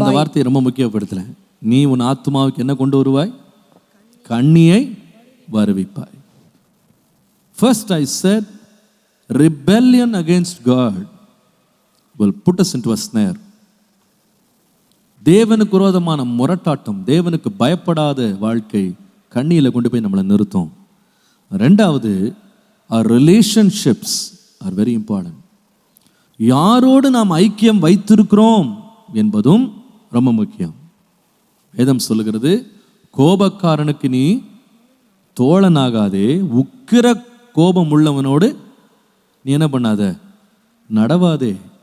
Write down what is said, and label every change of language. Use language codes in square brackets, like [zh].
[ta] அந்த வார்த்தையை ரொம்ப முக்கியப்படுத்தல. நீ உன் ஆத்துமாவுக்கு என்ன கொண்டு வருவாய், கண்ணியை வருவிப்பாய். [en] First I said rebellion against God will put us into a snare. [ta] தேவனுக்கு விரோதமான முரட்டாட்டம், தேவனுக்கு பயப்படாத வாழ்க்கை கண்ணியில் கொண்டு போய் நம்மளை நிறுத்தும். ரெண்டாவது, [en] our relationships are very important. [ta] யாரோடு நாம் ஐக்கியம் வைத்திருக்கிறோம் என்பதும் ரொம்ப முக்கியம். வேதம் சொல்லுகிறது, கோபக்காரனுக்கு நீ தோழனாகாதே, உக்கிர கோபம் உள்ளவனோடு நீ என்ன பண்ணாத, நடவாதே.